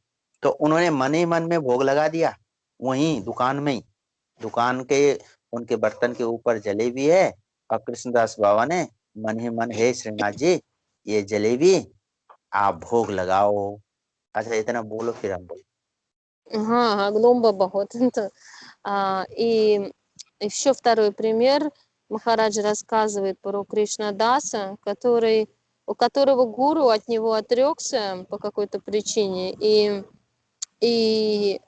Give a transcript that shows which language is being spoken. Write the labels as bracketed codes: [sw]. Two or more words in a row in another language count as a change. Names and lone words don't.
[hi] तो उन्होंने मन ही मन में भोग लगा दिया, वहीं दुकान में ही। दुकान के उनके बर्तन के ऊपर जलेबी है, और कृष्णदास बाबा ने मन ही मन, हे श्रीनाथ जी, ये जलेबी आप भोग लगाओ। अच्छा, इतना बोलो फिर हम बोलो। [ru] Ага, Гломба вот. И еще второй пример. Махараджа рассказывает про Кришнадаса, у которого гуру от него отрекся по какой-то причине, и